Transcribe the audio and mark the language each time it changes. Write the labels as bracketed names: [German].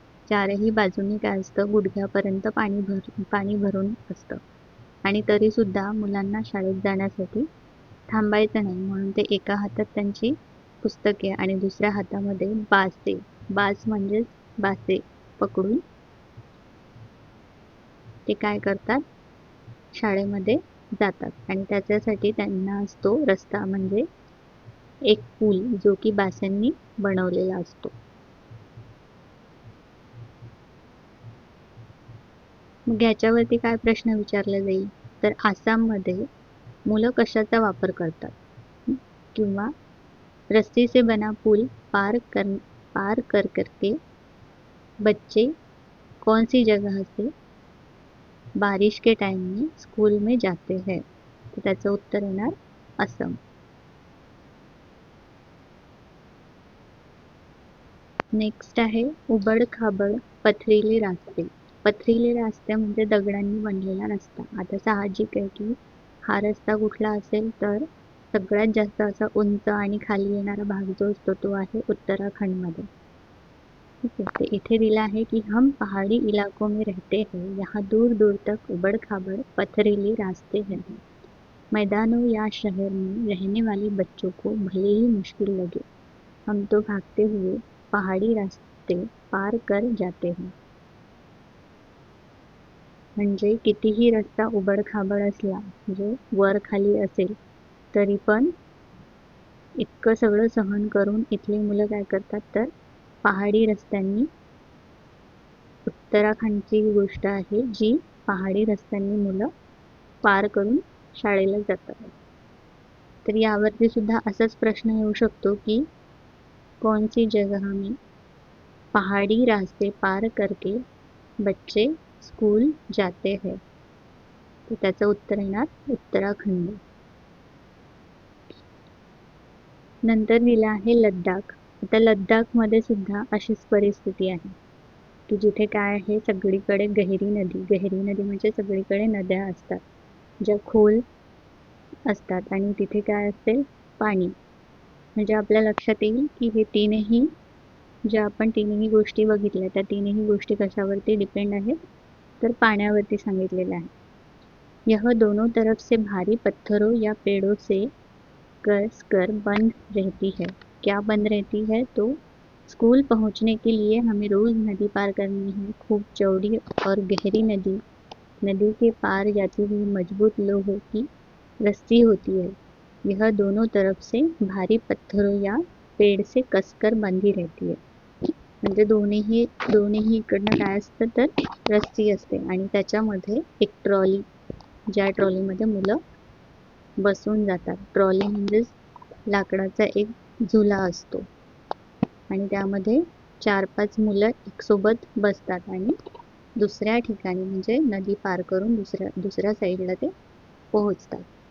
[Marathi] चारही बाजूंनी काय असतं, गुडघ्यापर्यंत पाणी भरून असतं आणि तरी सुद्धा मुलांना शाळेत जाण्यासाठी थांबायचं नाही, म्हणून ते एका हातात त्यांची पुस्तके आणि दुसऱ्या हातामध्ये बास म्हणजेच बासे पकडून ते काय करतात, शाळेमध्ये जातात. आणि त्याच्यासाठी त्यांना असतो रस्ता, म्हणजे एक पूल जो की बासांनी बनवलेला असतो. मग ह्याच्यावरती काय प्रश्न विचारला जाईल, तर आसाममध्ये मुलं कशाचा वापर करतात, किंवा [Hindi] रस्सी से बना पुल पार कर करके बच्चे कौन सी जगह से बारिश के टाइम में स्कूल में जाते हैं. [Marathi] तर त्याचं उत्तर येणार असम. नेक्स्ट आहे [Hindi] उबड खाबड पथरीले रास्ते. [Marathi] पथरीले रास्ते म्हणजे दगडांनी बनलेला रस्ता. आता साहजिक आहे की हा रस्ता कुठला असेल, तर सगळ्यात जास्त असा उंच आणि खाली येणारा भाग जो असतो तो आहे उत्तराखंडमध्ये. [Hindi] ठीक है. तो [Marathi] इथे दिला [Hindi] है कि हम पहाड़ी इलाकों में रहते हैं, यहाँ दूर दूर तक उबड़ खाबड़ पथरीले रास्ते हैं. मैदानों या शहर में रहने वाले बच्चों को भले ही मुश्किल लगे, हम तो भागते हुए पहाड़ी रास्ते पार कर जाते हैं. [Marathi] म्हणजे कितीही रस्ता उबड खाबड असला, म्हणजे वर खाली असेल, तरी पण इतकं सगळं सहन करून इथली मुलं काय करतात, तर पहाडी रस्त्यांनी, उत्तराखंडची गोष्ट आहे जी पहाडी रस्त्यांनी मुलं पार करून शाळेला जातात. तर यावरती सुद्धा असाच प्रश्न येऊ शकतो की [Hindi] कौन सी जगह में पहाड़ी रास्ते पार करके बच्चे स्कूल जाते हैं. [Marathi] तर त्याचं उत्तर येणार उत्तराखंड. नंतर दिलं आहे लद्दाख. आता लद्दाखमध्ये सुद्धा अशीच परिस्थिती आहे की जिथे काय आहे सगळीकडे गहिरी नदी म्हणजे सगळीकडे नद्या असतात ज्या खोल असतात आणि तिथे काय असेल पाणी. म्हणजे आपल्या लक्षात येईल की हे तीनही ज्या आपण तीनही गोष्टी बघितल्या त्या तीनही गोष्टी कशावरती डिपेंड आहेत तर पाण्यावरती सांगितलेलं आहे. [Hindi] यह दोनों तरफ से भारी पत्थरों या पेड़ों से कस कर बंद रहती है. क्या बंद रहती है तो स्कूल पहुंचने के लिए हमें रोज नदी पार करनी है. खूब चौड़ी और गहरी नदी. नदी के पार जाती हुई मजबूत लोहे की रस्सी होती है. यह दोनों तरफ से भारी पत्थरों या पेड़ से कसकर बंधी रहती है. [Marathi] म्हणजे दोन्हीही इकडनं काय असतं तर रस्सी असते आणि त्याच्यामध्ये एक ट्रॉली, ज्या ट्रॉलीमध्ये मुलं बसून जातात. ट्रॉली म्हणजेच लाकडाचा एक झुला असतो आणि त्यामध्ये 4-5 मुलं एकसोबत बसतात आणि दुसऱ्या ठिकाणी म्हणजे नदी पार करून दुसऱ्या साईडला ते पोहोचतात.